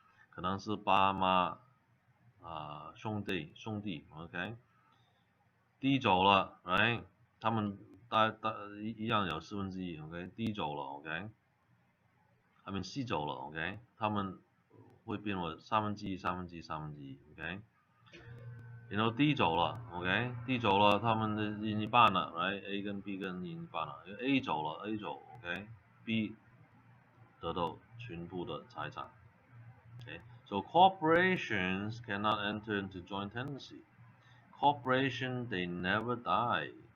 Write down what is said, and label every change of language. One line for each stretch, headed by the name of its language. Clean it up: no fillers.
Chinese: 可能是爸妈兄弟 ，OK。 D 走了 ，right？ 他们一样有1/4 ，OK。D 走了 ，OK。
English: I mean
Chinese: C 走了 ，OK。他们会变为1/3，1/3，1/3， ，OK。然后 D 走了 ，OK。D 走了，他们的一半了 ，right？A 跟 B 跟一半了。 A 走了 ，A 走 ，OK。B 得到全部的财产 ，OK。
English: So corporations cannot enter into joint tenancy. Corporation, they never die.